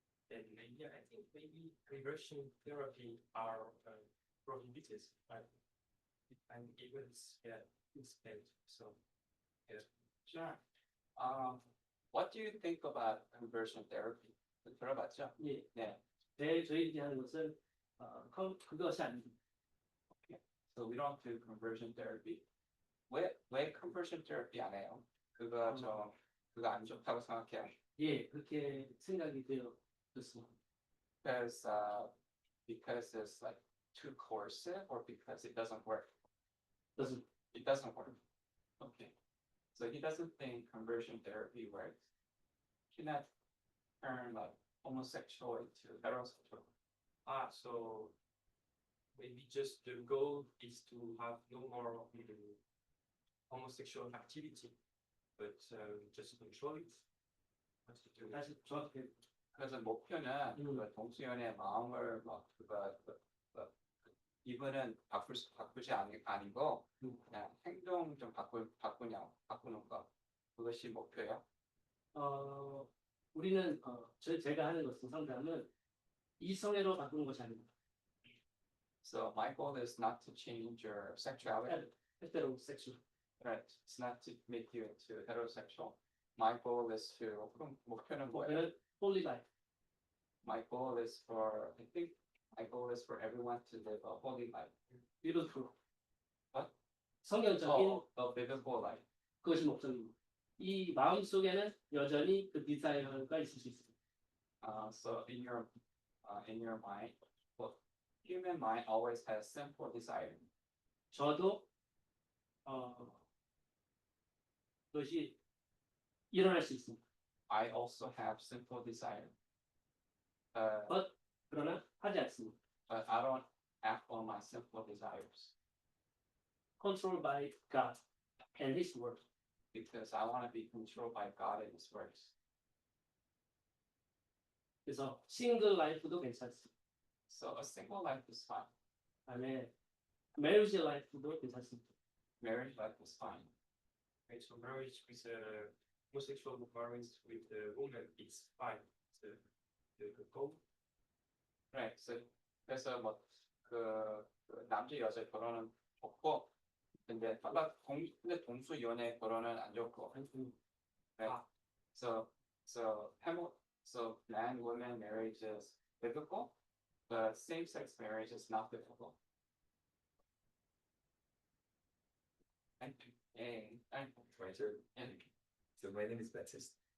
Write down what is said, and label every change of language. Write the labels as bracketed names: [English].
[English] And maybe I think maybe conversion therapy are prohibited, right? And even yeah, it's banned. So yeah. Sure. What do you think about conversion therapy? [Korean] 들어봤죠? 예. 네. 저희 얘기하는 것은 그것이 아닙니다. [English] So we don't do conversion therapy. [Korean] 왜 conversion therapy 안 해요? 그거 그거 안 좋다고 생각해요. 예, 그렇게 생각이 되었습니다. [English] Because it's like too coercive or because it doesn't work? [Korean] 그래서 [English] It doesn't work. Okay. So he doesn't think conversion therapy works. Cannot turn like homosexual into heterosexual. So maybe just the goal is to have no more homosexual activity, but just control it. What to do? [Korean] 다시 정확히 그래서 목표는 그 동수연의 마음을 막 이분은 바꾸지 아니고 그냥 행동 좀 바꾸는 거 그것이 목표예요. 우리는 제가 하는 것은 상담은 이성애로 바꾸는 것이 아닙니다. [English] So my goal is not to change your sexuality. [Korean] 헤테로섹슈얼. [English] Right. It's not to make you into heterosexual. My goal is to [Korean] 그럼 목표는 뭐예요? 홀리 라이프. [English] My goal is I think my goal is for everyone to live a holy life. [Korean] 비로소 [English] What? [Korean] 성경적인 [English] A biblical life. [Korean] 그것이 목적입니다. 이 마음 속에는 여전히 그 디자이어가 있을 수 있습니다. [English] So in your mind, well, human mind always has sinful desire. [Korean] 저도 그것이 일어날 수 있습니다. [English] I also have sinful desire. [Korean] 그러나 하지 않습니다. [English] But I don't act on my sinful desires Controlled by God and His Word. because I want to be controlled by God and His words. [Korean] 그래서 싱글 라이프도 괜찮습니다. [English] So a single life is fine. [Korean] 그다음에 메리지 라이프도 괜찮습니다. [English] Marriage life is fine. Right, so marriage with homosexual marriage with the woman is fine. The goal. Right. [Korean] So 그래서 뭐그 남자 여자 결혼은 좋고 근데 근데 동수 연애 결혼은 안 좋고. [English] Right. So man woman marriage is biblical, but same sex marriage is not biblical. Thank you. My turn. So my name is Baptiste.